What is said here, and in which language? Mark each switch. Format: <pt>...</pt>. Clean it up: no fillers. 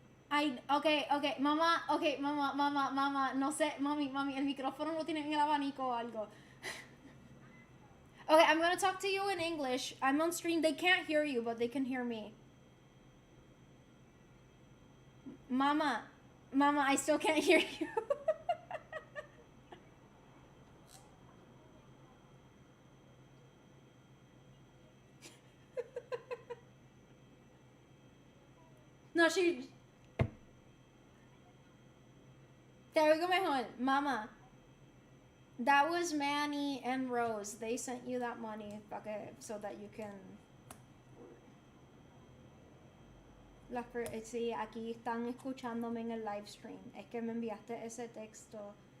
<es>Okay, mamá, no sé, mami, el micrófono no tiene en el abanico o algo.</es> <en>Okay, I'm gonna talk to you in English. I'm on stream. They can't hear you, but they can hear me. Mama, I still can't hear you. No, she... There we go, mejor. Mama. That was Manny and Rose. They sent you that money so that you can...</en> <es>Sí, aquí están escuchándome en el live stream. Es que me enviaste ese texto.</es>